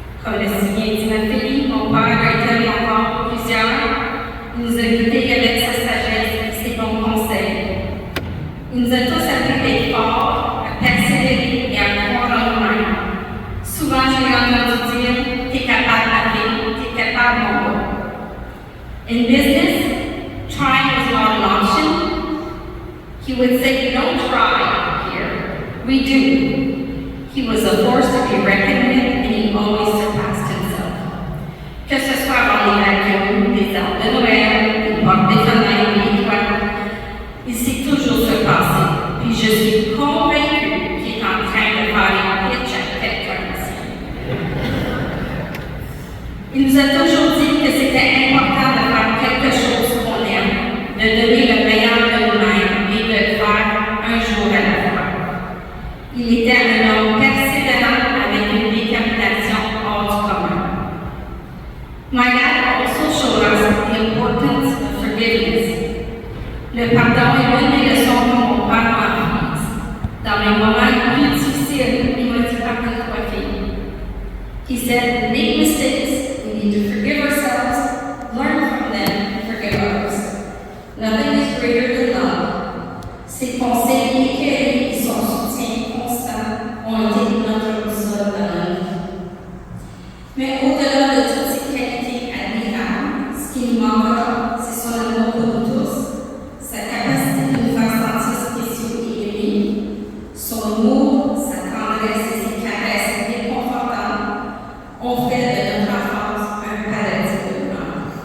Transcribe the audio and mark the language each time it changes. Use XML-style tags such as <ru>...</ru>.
<fr>me souviens Timothy, mon père a été encore plusieurs. Il nous a guidés avec sa sagesse et ses bons conseils. Il nous a tous appris d'être forts, à persévérer et à croire en nous-mêmes. Souvent, je l'ai entendu dire, t'es capable d'arriver, t'es capable, mon gars.</fr> <en>In business, trying is not an option. He would say, don't try here. We do. He was a force to be reckoned with, and he always surpassed himself.</en> <fr>Que ce soit dans les avions, les arbres de Noël, les portes des fenêtres, les toits, il s'est toujours surpassé. Puis je suis convaincue qu'il est en train de faire une pitch à quelqu'un ici. Il nous a toujours dit que c'était important de faire quelque chose qu'on aime, de donner le meilleur de nous-mêmes et de le faire un jour à la fois. Il était un homme persévérant avec une détermination hors du commun.</fr> <en>My dad also showed us the importance of forgiveness.</en> <fr>Le pardon est l'une des leçons que mon père m'a apprises. Dans les moments les plus difficiles, il m'a dit pardonne-toi, fille.</fr> <en>He said, make mistakes, we need to forgive ourselves, learn from them, and forgive others. Nothing is greater than love.</en> <fr>Ses conseils éclairés et son soutien constant ont été notre boussole dans la vie. Mais au-delà de toutes ces qualités admirables, ce qui nous manquera, c'est son amour pour nous tous, sa capacité de nous faire sentir spéciaux et aimés, son humour, sa tendresse et ses caresses réconfortantes ont fait de notre enfance un paradis de bonheur.</fr>